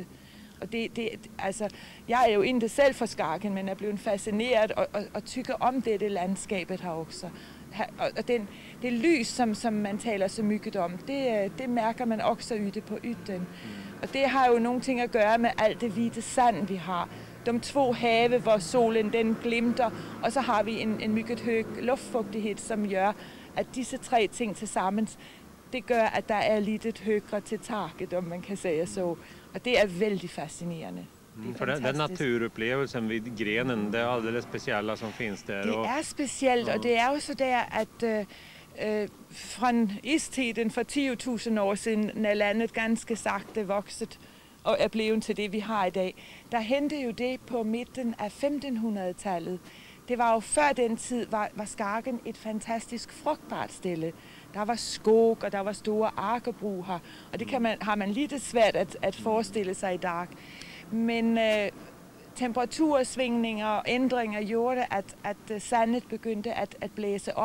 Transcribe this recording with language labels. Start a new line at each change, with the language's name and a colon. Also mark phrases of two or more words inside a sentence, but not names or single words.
Danish: Og altså, jeg er jo ikke selv fra Skagen, men er blevet fascineret og tykker om dette landskabet her også. Og det lys, som man taler så mycket om, det mærker man også ude på udden. Og det har jo nogle ting at gøre med alt det hvide sand, vi har. de två have, hvor solen den glimter, og så har vi en
Swedish: mycket hög
Danish: luftfugtighed, som gør, at disse tre ting til sammen, det gør, at der er lidt højere til taket, om man kan sige så. Og det er vældig fascinerende.
Swedish: För den naturupplevelsen vid grenen, det är alldeles speciella som finns där. Det är speciellt, och det är ju så där att från istiden för 10.000 år sedan, när landet ganska sakta vuxit och är blevet till det vi har idag, der hände ju det på mitten af 1500-tallet.
Danish: Det var jo før den tid, var Skagen et fantastisk frugtbart stille. Der var skog, og der var store arkebrug her, og det har man lidt svært at forestille sig i dag. Men temperatursvingninger og ændringer gjorde, at sandet begyndte at blæse op.